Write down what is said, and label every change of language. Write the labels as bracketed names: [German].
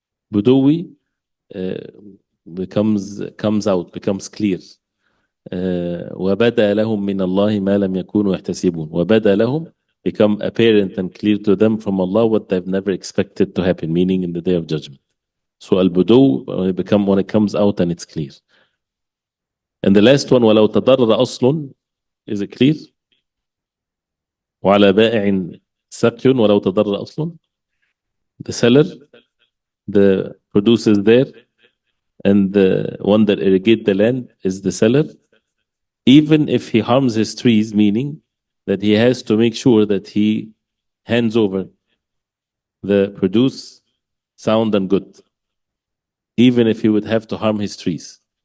[English] بدوي becomes clear. [Arabic] وبدا لهم من الله ما لم يكونوا يحتسبون. وبدا لهم [English] become apparent and clear to them from Allah what they've never expected to happen, meaning in the day of judgment. So البدو when it comes out and it's clear. And the last one [Arabic] ولو تضرر أصل, [English] is it clear? [Arabic] وعلى بائع سقي ولو تضرر أصل. [English] The seller, the producer is there, and the one that irrigate the land is the seller. Even if he harms his trees, meaning that he has to make sure that he hands over the produce sound and good, even if he would have to harm his trees.